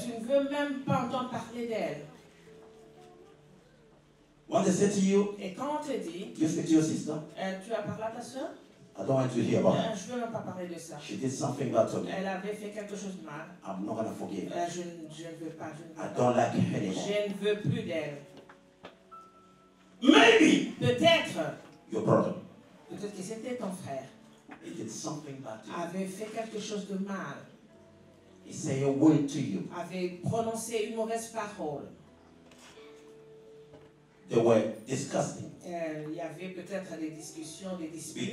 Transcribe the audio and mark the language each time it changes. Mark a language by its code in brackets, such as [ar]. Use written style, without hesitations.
[fr] tu ne veux même pas entendre parler d'elle. [en] When they say to you, [fr] Et quand on te dit, [en] you speak to your sister, [fr] tu as parlé à ta soeur? [en] I don't want to hear about her. [fr] Je ne veux même pas parler de ça. [en] She did something bad to me. [fr] Elle avait fait quelque chose de mal. [en] I'm not going to forgive her. [fr] Je ne veux pas. [en] I don't like her anymore. [fr] Je ne veux plus d'elle. [en] Maybe [fr] Peut-être [en] Your brother, [fr] que c'était ton frère. [en] he did something bad to you. [fr] Avait fait quelque chose de mal. [en] He said a word to you. [fr] Avait prononcé une mauvaise parole. [en] They were disgusting [fr] Il y avait peut-être des discussions, des disputes.